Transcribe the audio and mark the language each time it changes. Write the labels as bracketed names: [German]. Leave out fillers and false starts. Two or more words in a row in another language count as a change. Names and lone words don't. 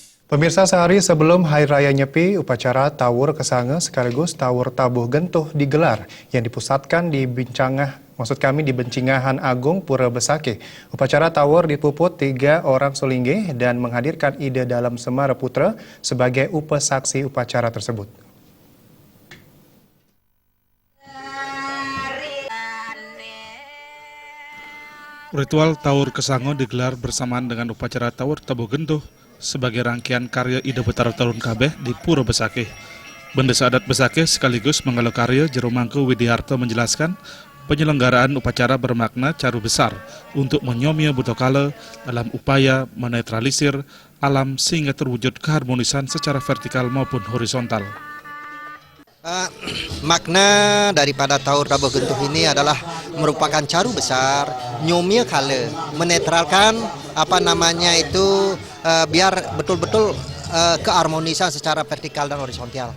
[Indonesian] Pemirsa, sehari sebelum Hari Raya Nyepi, upacara Tawur Kesange sekaligus Tawur Tabuh Gentuh digelar yang dipusatkan di di Bencingahan Agung Pura Besakih. Upacara Tawur dipuput 3 orang sulingge dan menghadirkan Ide Dalam Semara Putra sebagai upasaksi upacara tersebut. Ritual Tawur Kesange digelar bersamaan dengan upacara Tawur Tabuh Gentuh sebagai rangkaian karya Ide Betara Talun Kabeh di Pura Besakih. Bendesa adat Besakih sekaligus mengalu karya Jero Mangku Widiharto menjelaskan penyelenggaraan upacara bermakna caru besar untuk menyomia Butokala dalam upaya menetralisir alam sehingga terwujud keharmonisan secara vertikal maupun horizontal. Makna daripada Tawur Tabuh Gentuh ini adalah merupakan caru besar, nyomia kala, menetralkan biar betul-betul keharmonisan secara vertikal dan horizontal.